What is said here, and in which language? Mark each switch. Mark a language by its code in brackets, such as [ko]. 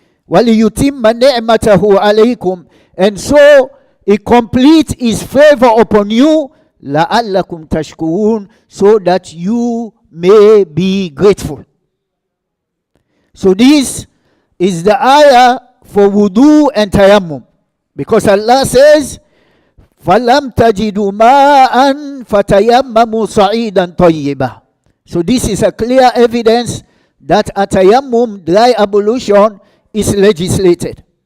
[ar] وَلِيُتِمَّ نِعْمَتَهُ عَلَيْكُمْ. [en] And so He complete His favor upon you, [ar] لَعَلَّكُمْ تَشْكُرُونَ, [en] so that you may be grateful. So this is the ayah for wudu and tayammum. Because Allah says, [ar] فَلَمْ تَجِدُوا مَاءً فَتَيَمَّمُوا صَعِيدًا طَيِّبًا. [en] So this is a clear evidence that a tayammum, dry ablution, is legislated.